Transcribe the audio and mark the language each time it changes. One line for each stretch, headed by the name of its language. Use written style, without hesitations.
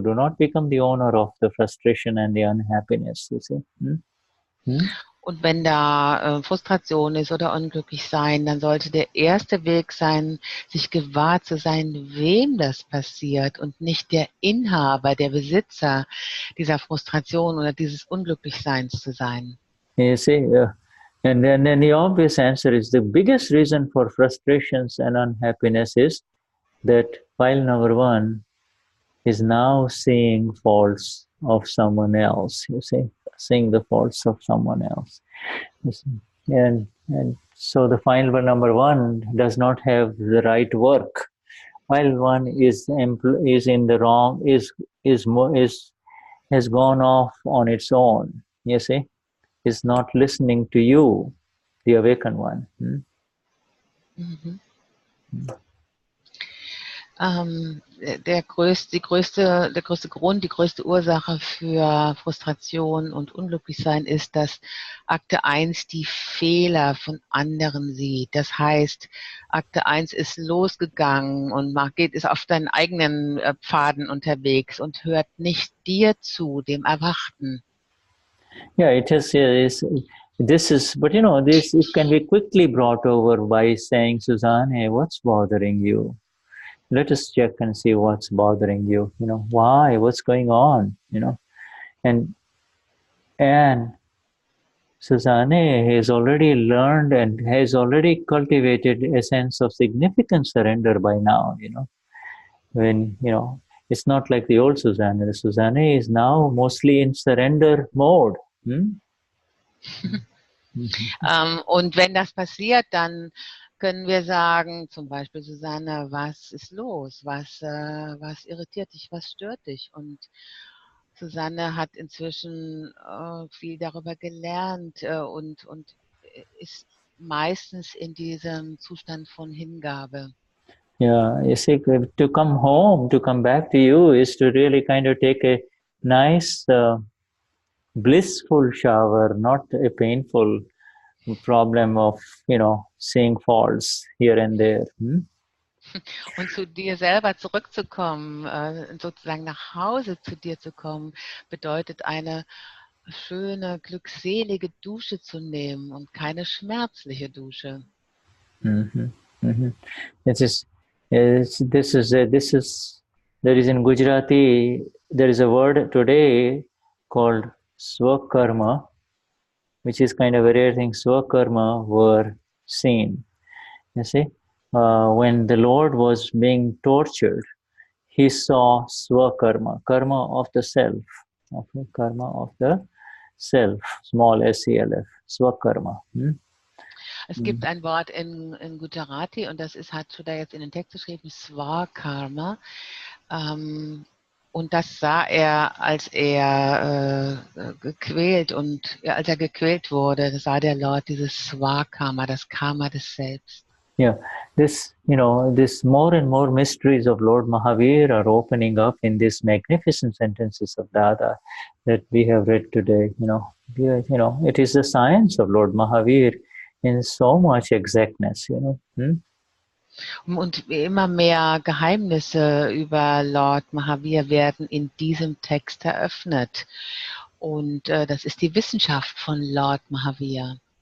English: Do not become the owner of the frustration and the unhappiness, you see.
German: Und wenn da Frustration ist oder unglücklich sein, dann sollte der erste Weg sein, sich gewahr zu sein, wem das passiert, und nicht der Inhaber, der Besitzer dieser Frustration oder dieses Unglücklichseins zu sein.
English: You see, and then the obvious answer is the biggest reason for frustrations and unhappiness is that file number 1 is now seeing faults of someone else, you see, seeing the faults of someone else. And so the file number 1 does not have the right work. File 1 is in the wrong, has gone off on its own, you see, is not listening to you, the awakened one.
German: Der größte Grund, die größte Ursache für Frustration und Unglücklichsein ist, dass Akte 1 die Fehler von anderen sieht. Das heißt, Akte 1 ist losgegangen und ist auf seinen eigenen Pfaden unterwegs und hört nicht dir zu, dem Erwachten.
English: Yeah, it is this is, but you know, this it can be quickly brought over by saying, Susanne, hey, what's bothering you? Let us check and see what's bothering you. You know, why? What's going on? You know, and Susanne has already learned and has already cultivated a sense of significant surrender by now. You know, when you know, it's not like the old Susanne. The Susanne is now mostly in surrender mode. Hmm?
German: Und wenn das passiert, dann können wir sagen, zum Beispiel, Susanne, was ist los? Was irritiert dich? Was stört dich? Und Susanne hat inzwischen viel darüber gelernt und ist meistens in diesem Zustand von Hingabe.
English: Yeah, you see, to come home, to come back to you is to really kind of take a nice, blissful shower, not a painful problem of, you know, seeing faults here and there. Hmm?
German: Und zu dir selber zurückzukommen, sozusagen nach Hause zu dir zu kommen, bedeutet eine schöne, glückselige Dusche zu nehmen und keine schmerzliche Dusche. Mm-hmm. Mm-hmm.
English: There is in Gujarati, there is a word today called swakarma, which is kind of a rare thing. Swakarma were seen. You see, when the Lord was being tortured, he saw swakarma, karma of the self, okay? Karma of the self, small self, swakarma.
German: Es gibt ein Wort in Gujarati und das hat Shuddha jetzt in den Text geschrieben, Swakarma. Und das sah er, als er gequält als er gequält wurde, sah der Lord dieses Swakarma, das Karma des Selbst.
English: Yeah, this more and more mysteries of Lord Mahavir are opening up in these magnificent sentences of Dada that we have read today. It is the science of Lord Mahavir in so much exactness.
German: Und immer mehr Geheimnisse über Lord Mahavir werden in diesem Text eröffnet. Und das ist die Wissenschaft von Lord Mahavir.